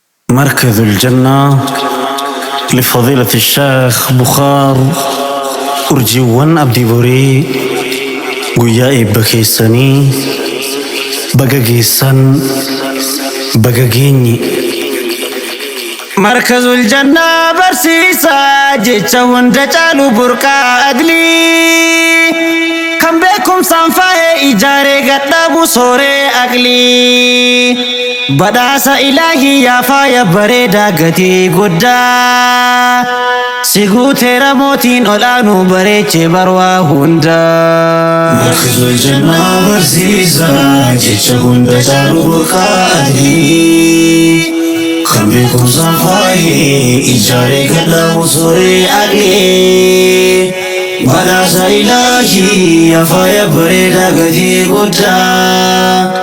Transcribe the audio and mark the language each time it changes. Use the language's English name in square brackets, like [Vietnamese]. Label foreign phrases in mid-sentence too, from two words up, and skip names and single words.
[Arabic] مركز الجنة لفضيلة الشيخ بخار. [Oromo] Urjiiwwan Abdii Borii guyyaa eebba keessanii baga geessan, baga geenye. مركز الجنة barsiisaa jecha hunda caalu burqaa adlii. Kan beekumsaan faayee ijaaree gadhaabu sooree aqlii. Badhaasa Ilaahii yaa faaya bareedaa gatii guddaa. Si guuteera mootiin olaanuu bareechee barwaa hundaa. مركز الجنة barsiisaa jecha hunda caalu burqaa adlii. Kan beekumsaan faayee ijaaree gadhaabu sooree aqlii. Badhaasa Ilaahii yaa faaya bareedaa gatii guddaa.